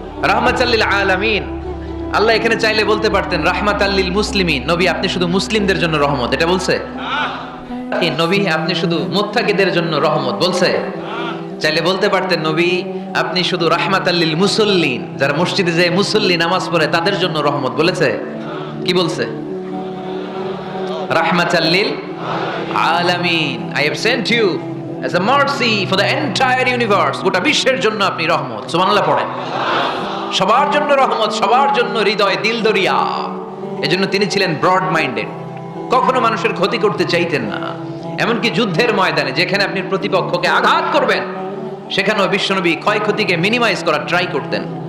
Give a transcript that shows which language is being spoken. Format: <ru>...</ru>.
<ar>রাহমাতাল লিল আলামিন,</ar> <bn>আল্লাহ এখানে চাইলে বলতে পারতেন</bn> <ar>রাহমাতাল লিল মুসলিমিন,</ar> <bn>নবী আপনি শুধু মুসলিমদের জন্য রহমত, এটা বলছে? নবী আপনি শুধু মুত্তাকিদের জন্য রহমত, বলছে? চাইলে বলতে পারতেন নবী আপনি শুধু</bn> <ar>রাহমাতাল লিল মুসাল্লিন,</ar> <bn>যারা মসজিদে যায় মুসল্লি নামাজ পড়ে তাদের জন্য রহমত, বলেছে? কি বলছে?</bn> <ar>রাহমাতাল লিল আলামিন,</ar> <en>I have sent you as a mercy for the entire universe,</en> <bn>গোটা বিশ্বের জন্য আপনি রহমত। সুবহানাল্লাহ পড়েন। সবার জন্য রহমত, সবার জন্য হৃদয় দিল দরিয়া। এজন্য তিনি ছিলেন ব্রড মাইন্ডেড, কখনো মানুষের ক্ষতি করতে চাইতেন না। এমনকি যুদ্ধের ময়দানে যেখানে আপনি প্রতিপক্ষকে আঘাত করবেন সেখানেও বিশ্বনবী ক্ষয়ক্ষতিকে মিনিমাইজ করার ট্রাই করতেন।</bn>